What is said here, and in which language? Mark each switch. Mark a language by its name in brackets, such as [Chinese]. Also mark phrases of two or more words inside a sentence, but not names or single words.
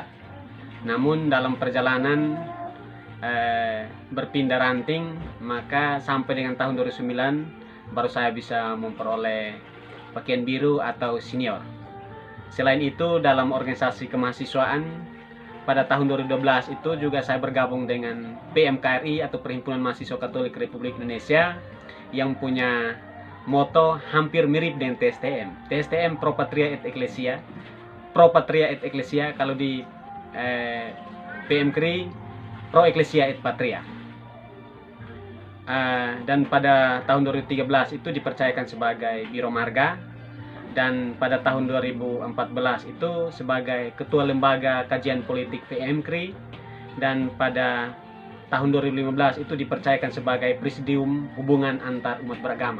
[Indonesian] Namun dalam perjalanan berpindah ranting, maka sampai dengan tahun 2009 baru saya bisa memperoleh pakaian biru atau senior. Selain itu, dalam organisasi kemahasiswaan pada tahun 2012 itu juga saya bergabung dengan PMKRI atau Perhimpunan Mahasiswa Katolik Republik Indonesia yang punya moto hampir mirip dengan TSTM. [Latin] TSTM Pro Patria et Ecclesia. Pro Patria et Ecclesia, [Indonesian] kalau di PMKRI [Latin] Pro Ecclesia et Patria. [Indonesian] Dan pada tahun 2013 itu dipercayakan sebagai Biro Marga, dan pada tahun 2014 itu sebagai Ketua Lembaga Kajian Politik PMKRI, dan pada tahun 2015 itu dipercayakan sebagai Presidium Hubungan Antar Umat Beragama.